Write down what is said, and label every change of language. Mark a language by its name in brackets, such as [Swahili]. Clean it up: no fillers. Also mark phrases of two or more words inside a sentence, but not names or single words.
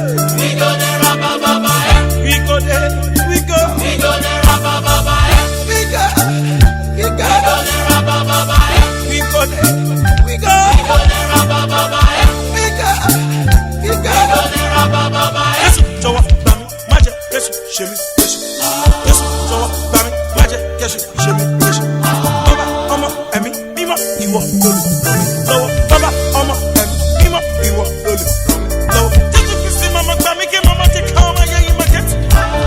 [English] we go there, Baba, We go there, we go. we go there, Baba, We go, we go. we go there, Baba, We go there, we go. we go there, Baba, We go, we go. we go there, Baba. [Yoruba] Jésù jọ̀wọ́ gbà mí, má jẹ́ Jésù ṣe mí léṣe. Jésù jọ̀wọ́ gbà mí, má jẹ́ Jésù ṣe mí léṣe. Bàbá ọmọ ẹ̀mí mímọ́ ìwọ lólu ràn mí lọ́wọ́. Bàbá ọmọ ẹ̀mí mímọ́ ìwọ lólu ràn mí lọ́wọ́. Jésù Kristi màmá gbà mí kí màmá ti ká ọmọ ayé yìí máa kẹ́tì.